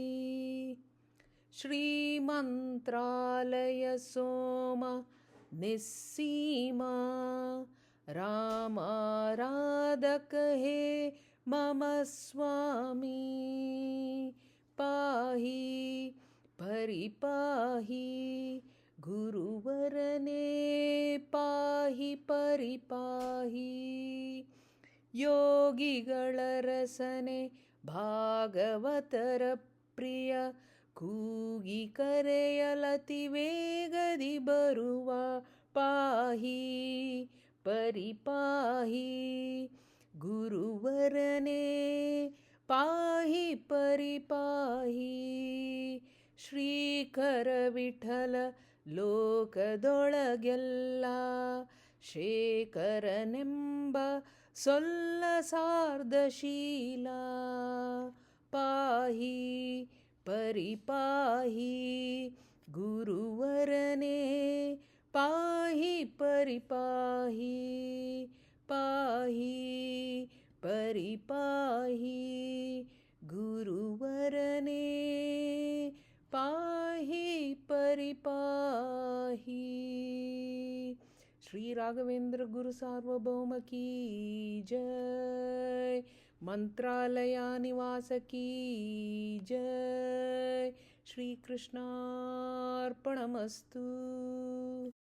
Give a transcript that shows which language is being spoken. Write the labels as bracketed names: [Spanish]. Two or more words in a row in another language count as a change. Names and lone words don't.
[Sanskrit] श्रीमन्त्रालय सोम निस्सीमा रामाराधक हे मम स्वामी। [Kannada] ಪಾಹಿ ಪರಿಪಾಹಿ ಗುರುವರನೇ ಪಾಹಿ ಪರಿಪಾಹಿ। ಯೋಗಿಗಳ ರಸನೆ ಭಾಗವತರ ಪ್ರಿಯ ಕೂಗಿ ಕರೆಯಲತಿ ವೇಗದಿ ಬರುವ ಪಾಹಿ ಪರಿಪಾಹಿ ಗುರುವರನೇ ಪಾಹಿ ಪರಿಪಾಹಿ. ಶ್ರೀಕರ ವಿಠಲ ಲೋಕದೊಳಗೆಲ್ಲ ಶೇಖರನೆಂಬ ಸೊಲ್ಲ ಸಾರ್ಧಶೀಲ. ಪಾಹಿ ಪರಿಪಾಹಿ ಗುರುವರನೇ ಪಾಹಿ ಪರಿಪಾಹಿ. ಪಾಹಿ ಪರಿಪಾಹಿ ಗುರುವರನೇ ಪಾಹಿ ಪರಿಪಾಹಿ. ಶ್ರೀ ರಾಘವೇಂದ್ರ ಗುರು ಸಾರ್ವಭೌಮ ಕೀ ಜೈ. ಮಂತ್ರಾಲಯ ನಿವಾಸ ಕೀ ಜೈ. ಶ್ರೀಕೃಷ್ಣಾರ್ಪಣಮಸ್ತು.